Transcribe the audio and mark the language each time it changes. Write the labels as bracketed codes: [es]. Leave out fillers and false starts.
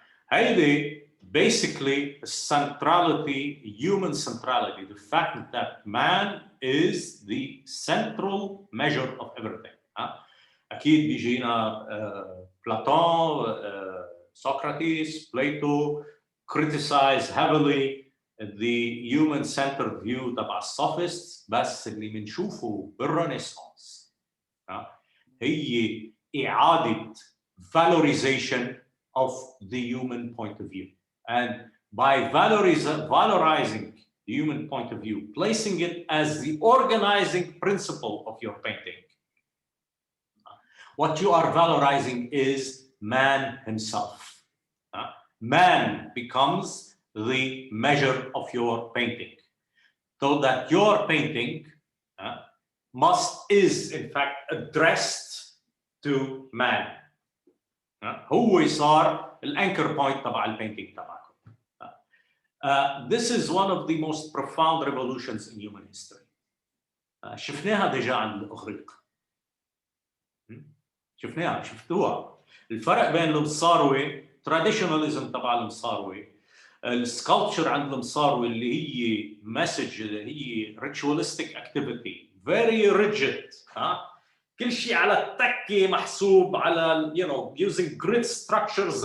[ar] هيدي [en] basically centrality, human centrality, the fact that man is the central measure of everything. [ar] اكيد بيجينا بلاتون، سقراطيس، بلاتو [en] criticize heavily the human-centered view [ar] تبع السوفيست، بس اللي بنشوفه بالرينيسانس هي إعادة [en] valorization of the human point of view. And by valorizing the human point of view, placing it as the organizing principle of your painting, what you are valorizing is man himself. Man becomes the measure of your painting, so that your painting is in fact addressed to man. [ar] هو صار الانكر بوينت تبع البينتينج تبعكم. [en] This is one of the most profound revolutions in human history. [ar] شفناها ديجا عند الاغريق. شفتوها. الفرق بين المصاروي تراديشناليزم تبع المصاروي، السكالبتشر عند المصاروي اللي هي مسج، اللي هي ريتشوالستيك اكتيفيتي، فيري ريجيد، كل شيء على التكه محسوب على [en] using grid structures.